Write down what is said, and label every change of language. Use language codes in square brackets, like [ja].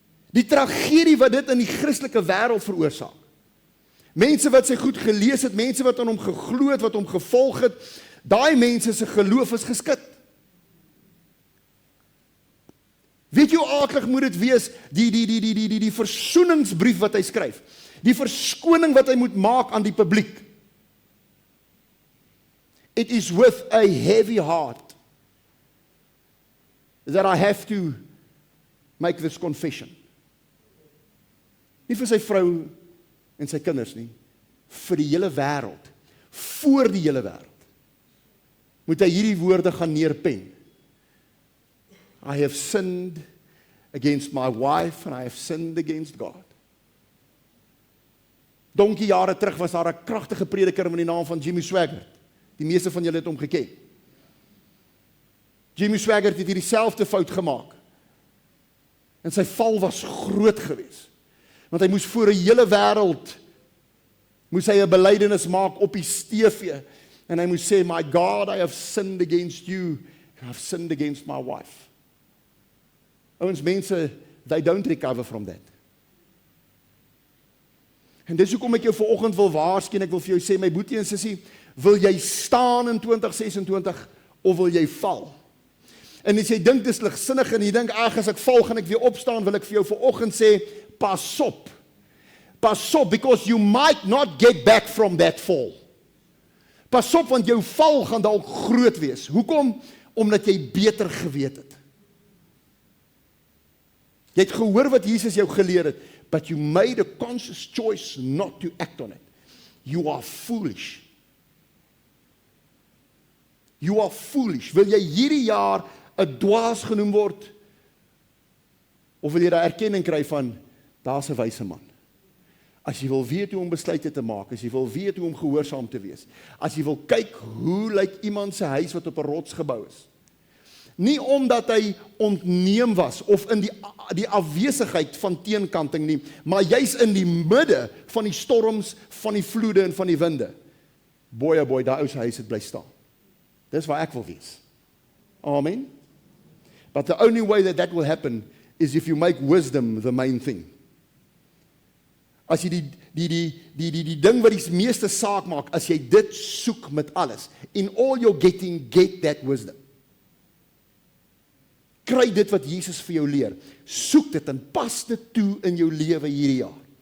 [af] Die tragedie wat dit in die Christelike wêreld veroorsaak. Mense wat sy goed gelees het, mense wat aan hom geglo het, wat hom gevolg het, daai mense se geloof is geskit. Weet jy hoe aaklig moet dit wees, die versoeningsbrief wat hy skryf, die verskoning wat hy moet maak aan die publiek. [en] It is with a heavy heart that I have to make this confession. [af] Nie vir sy vrou en sy kinders nie, vir die hele wêreld, voor die hele wêreld, moet hy hierdie woorde gaan neerpen. [en] I have sinned against my wife and I have sinned against God. [af] Donkie jare terug was daar 'n kragtige prediker met die naam van Jimmy Swaggart. Die meeste van julle het hom geken. Jimmy Swaggart het hierdie selfde fout gemaak. En sy val was groot geweest. Want hy moes voor 'n hele wêreld, moes hy 'n belydenis maak op die TV. En hy moes sê, my God, [en] I have sinned against you. I have sinned against my wife. [af] Ouens, mense, [en] they don't recover from that. [af] En dis hoekom ek jou vanoggend wil waarsku en ek wil vir jou sê, my boetie en sussie, wil jy staan in 2026 of wil jy val? En as jy dink dis ligsinnig en jy dink as ek val gaan ek weer opstaan, wil ek vir jou vanoggend sê, pas op. Pas op, [en] because you might not get back from that fall. [af] Pas op, want jou val gaan dalk groot wees. Hoekom? Omdat jy beter geweet het. Jy het gehoor wat Jesus jou geleer het, [en] but you made a conscious choice not to act on it. You are foolish. You are foolish. [af] Wil jy hierdie jaar 'n dwaas genoem word? Of wil jy daai erkenning kry van, daar's 'n wyse man. As jy wil weet hoe om besluite te maak, as jy wil weet hoe om gehoorsaam te wees, as jy wil kyk hoe lyk iemand se huis wat op 'n rots gebou is. Nie omdat hy ontneem was of in die afwesigheid van teenkanting nie, maar juis in die midde van die storms, van die vloede en van die winde. [en] Boy, oh boy, [af] daai ou se huis het bly staan. Dis waar ek wil wees. Amen. [en] But the only way that will happen is if you make wisdom the main thing. [af] As jy die ding wat die meeste saak maak, as jy dit soek met alles, [en] in all your getting, get that wisdom. [af] Kry dit wat Jesus vir jou leer. Soek dit en pas dit toe in jou lewe hierdie jaar.